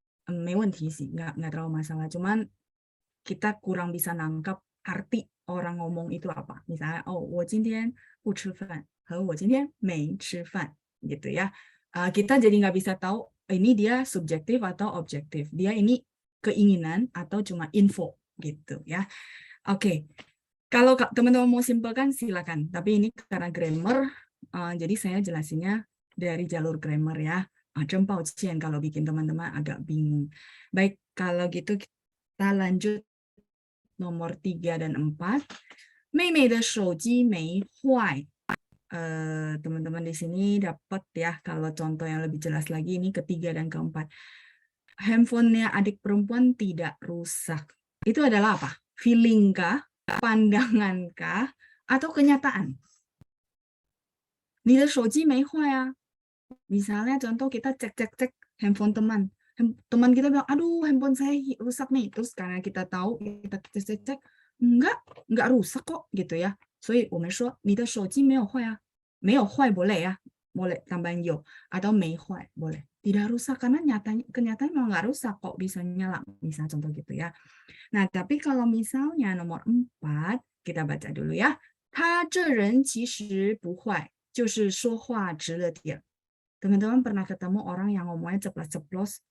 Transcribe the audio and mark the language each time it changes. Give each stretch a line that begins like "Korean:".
Chinese: 没问题
Indonesian: sih, nggak terlalu masalah. Cuman kita kurang bisa nangkap arti orang ngomong itu apa. Misalnya, oh,
Chinese: 我今天不吃饭 和我今天没吃饭
Indonesian: gitu ya. Kita jadi nggak bisa tahu ini dia subjektif atau objektif. Dia ini keinginan atau cuma info gitu ya. Oke. Kalau teman-teman mau simpelkan silakan. Tapi ini karena grammar, jadi saya jelasinnya dari jalur grammar ya.
Chinese: 真抱歉
Indonesian: kalau bikin teman-teman agak bingung. Baik, kalau gitu kita lanjut nomor 3 dan 4.
Chinese: 妹妹的手机没坏.
Indonesian: Teman-teman di sini dapat ya, kalau contoh yang lebih jelas lagi ini ketiga dan keempat. Handphonenya adik perempuan tidak rusak. Itu adalah apa? Feeling kah? Pandangan kah? Atau kenyataan?
Chinese: 你的手机没坏啊.
Indonesian: Misalnya contoh kita cek handphone teman. Teman kita bilang, aduh handphone saya rusak nih. Terus karena kita tahu, kita cek, enggak rusak kok gitu ya.
Chinese: 所以我们说你的手机没有坏啊. 没有坏
Indonesian: boleh ya. Boleh tambahin yo. Atau
Chinese: 没坏
Indonesian: boleh. Tidak rusak karena kenyataannya memang nggak rusak kok bisa nyala. Misalnya contoh gitu ya. Nah, tapi kalau misalnya nomor 4, kita baca dulu ya.
Chinese: 他这人其实不坏，就是说话直了点。
Indonesian: Teman-teman pernah ketemu orang yang ngomongnya ceplos-ceplos.